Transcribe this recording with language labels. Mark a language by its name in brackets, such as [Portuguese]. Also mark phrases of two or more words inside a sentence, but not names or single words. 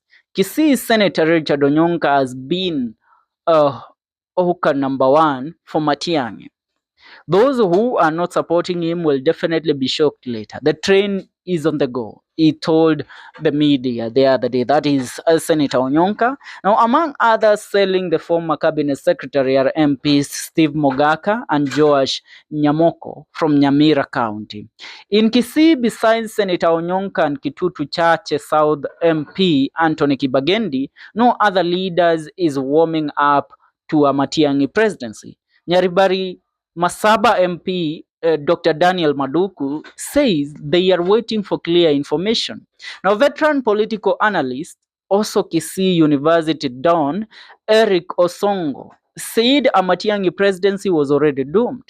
[English] Kisii Senator Richard Onyonka has been hooker number one for Matiangi. Those who are not supporting him will definitely be shocked later. The train is on the go, he told the media the other day. That is Senator Onyonka. Now, among others, selling the former cabinet secretary are MPs Steve Mogaka and Joash Nyamoko from Nyamira County. In Kisii, besides Senator Onyonka and Kitutu Chache South MP Anthony Kibagendi, no other leaders is warming up to a Matiangi presidency. Nyaribari Masaba MP Dr. Daniel Maduku says they are waiting for clear information. Now, veteran political analyst, also Kisii University Don Eric Osongo, said a Matiangi presidency was already doomed.